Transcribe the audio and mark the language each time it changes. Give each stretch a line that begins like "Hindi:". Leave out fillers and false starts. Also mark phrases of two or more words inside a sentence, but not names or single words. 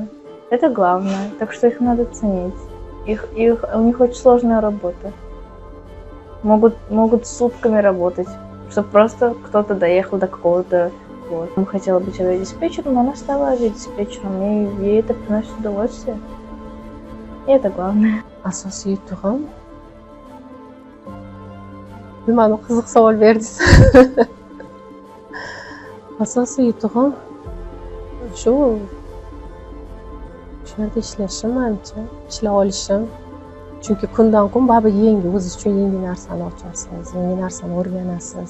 Russian: Это главное, так что их надо ценить. У них очень сложная работа. Могут сутками работать, чтобы просто кто-то доехал до какого-то. Вот. Она хотела быть авиадиспетчером, но она стала авиадиспетчером, и ей это приносит удовольствие. И это главное.
Uzbek: Asosiy yutug'im bilmadim, qiziq savol berdingiz. Asosiy yutug'im shu yerda ishlashim, manimcha, ishlay olishim. Chunki kundan kun baribir yangi, o'ziz uchun yangi narsani ochasiz, yangi narsani o'rganasiz.